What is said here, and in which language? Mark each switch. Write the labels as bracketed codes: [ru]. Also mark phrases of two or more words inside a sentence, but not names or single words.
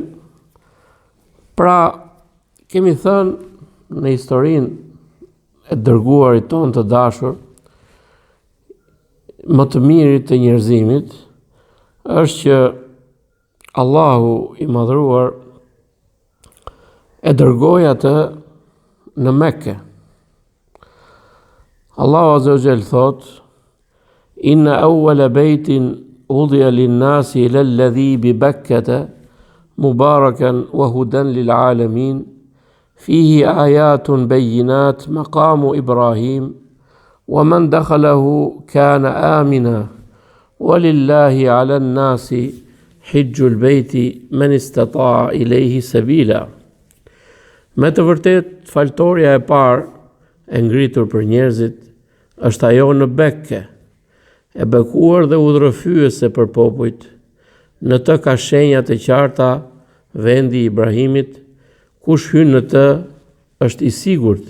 [sq] Pra, kemi thënë në historinë e dërguarit ton të dashur, më të mirit të njerëzimit është që Allahu i madhruar e dërgoi atë në Mekke. Allahu [ar] عز وجل [sq] thot: [ar] إن أول بيت وضع للناس إلى الذي ببكة مباركا وهدى للعالمين فيه آيات بينات مقام إبراهيم ومن دخله كان آمنا ولله على الناس حج البيت من استطاع إليه سبيلا. [sq] Me të vërtet, faltoria e parë e ngritur për njerëzit është ajo në Bekke, e bekuar dhe udhërrëfyese për popujt. Në të ka shenjat e qarta vendi i Ibrahimit, kush hyn në të është i sigurt.